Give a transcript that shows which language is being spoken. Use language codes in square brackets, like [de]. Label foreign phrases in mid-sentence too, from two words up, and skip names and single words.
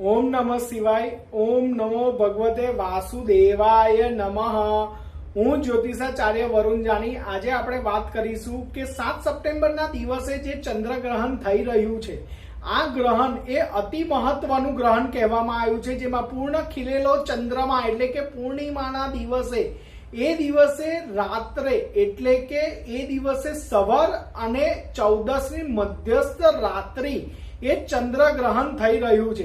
[sa] ओम नमः शिवाय। ओम नमो भगवते वासुदेवाय नमः। [gu] હું જ્યોતિષાચાર્ય વરુણ જાની। આજે આપણે વાત કરીશું કે 7 સપ્ટેમ્બરના દિવસે જે ચંદ્રગ્રહણ થઈ રહ્યું છે, આ ગ્રહણ એ અતિ મહત્વનું ગ્રહણ કહેવામાં આવ્યું છે, જેમાં પૂર્ણ ખીલેલો ચંદ્રમા એટલે કે પૂર્ણિમાના દિવસે એ દિવસે રાત્રે એટલે કે એ દિવસે સવાર અને 14ની મધ્યસ્થ રાત્રિ એ ચંદ્રગ્રહણ થઈ રહ્યું છે।